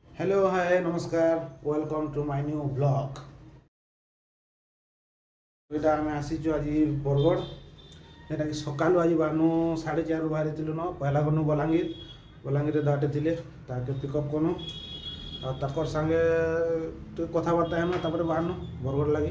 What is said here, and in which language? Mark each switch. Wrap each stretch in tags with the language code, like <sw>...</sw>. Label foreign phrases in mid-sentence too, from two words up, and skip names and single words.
<en>hello hi namaskar welcome to my new blog.</en> <spv>এটা আমি আসিଛୁ ଆଜି ବରଗଡ଼। ଯେନ୍ଟାକି ସକାଳୁ ଆଜି ବାହାନୁ 4:30 ବାହାରିଥିଲୁ ନ ପହଲା ଗନୁ ବଲାଙ୍ଗୀରରେ ଦାଟେ ଥିଲେ ତାକେ ପିକଅପ୍ କନୁ ଆଉ ତାକର ସାଙ୍ଗେ ଟିକେ କଥାବାର୍ତ୍ତା ହେନୁ ତାପରେ ବାହାନୁ ବରଗଡ଼ ଲାଗି।</spv>